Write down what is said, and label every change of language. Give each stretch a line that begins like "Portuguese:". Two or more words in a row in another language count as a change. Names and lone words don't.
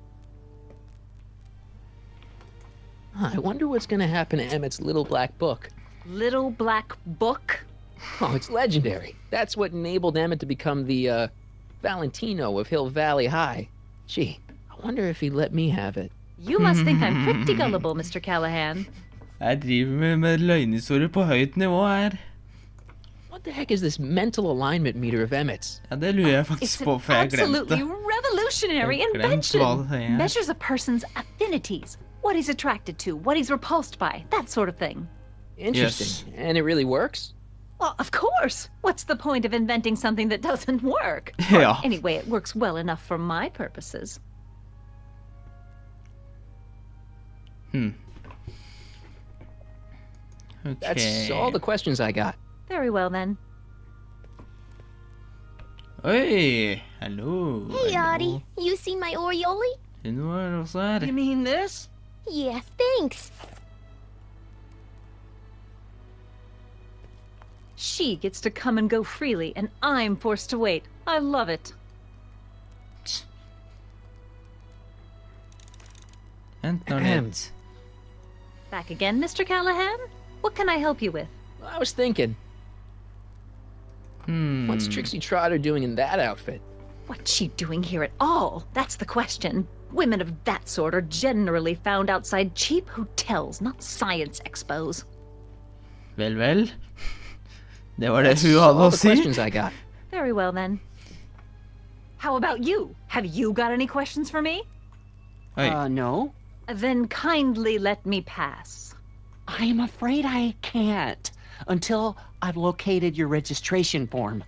English: I wonder what's gonna happen to Emmet's little black book. Little black book? Oh, it's legendary. That's what enabled Emmet to become the, Valentino of Hill Valley High. Gee, I wonder if he'd let me have it. You must think I'm pretty gullible, Mr. Callahan.
Norwegian: Jeg driver med løgnhistorier på høyt nivå her.
English: What the heck is this mental alignment meter of Emmet's?
Norwegian: Ja, det lurer jeg faktisk på, for jeg
English: absolutely
Norwegian: glemte.
English: revolutionary
Norwegian: Jeg glemte
English: invention.
Norwegian: hva det er.
English: Measures a person's affinities, what he's attracted to, what he's repulsed by, that sort of thing. Interesting. Yes. And it really works? Well, of course. What's the point of inventing something that doesn't work?
Norwegian: Ja.
English: Anyway, it works well enough for my purposes. Okay. That's all the questions I got. Very well, then.
Norwegian: Oi, hallo.
English: Hey,
Norwegian: hallo.
English: Audie. You seen my Orioli?
Norwegian: Hun var også her.
English: You mean this? Yeah, thanks. She gets to come and go freely, and I'm forced to wait. I love it.
Norwegian: Vent nå litt.
English: Back again, Mr. Callahan? What can I help you with? I was thinking, what's Trixie Trotter doing in that outfit? What's she doing here at all? That's the question. Women of that sort are generally found outside cheap hotels, not science expos.
Norwegian: Vel, vel. Det var det
English: That's
Norwegian: hun
English: all
Norwegian: hadde å
English: the
Norwegian: si.
English: questions I got. Very well, then. How about you? Have you got any questions for me?
Norwegian: Oi.
English: No. Then kindly let me pass. I am afraid I can't until I've located your registration form.